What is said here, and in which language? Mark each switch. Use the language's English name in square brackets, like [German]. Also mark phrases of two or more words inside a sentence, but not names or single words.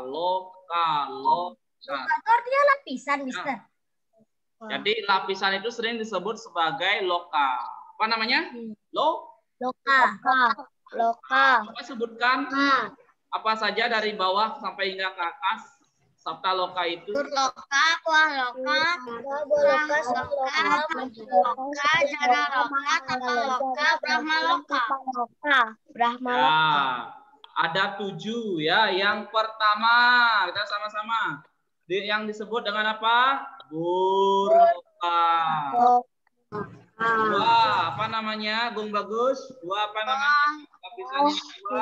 [Indonesian] Loka itu artinya lapisan, Mister. Jadi lapisan itu sering disebut sebagai loka. Apa namanya? Loka. Coba sebutkan apa saja dari bawah sampai hingga ke atas. Sapta loka itu. Burloka, kuahloka, loka, jana loka, tapa loka, brahma loka. Ya, ada 7 ya. Yang pertama, kita sama-sama. Yang disebut dengan apa? Burloka. Dua, apa namanya? Gung Bagus. Dua, apa namanya? Lapisannya dua.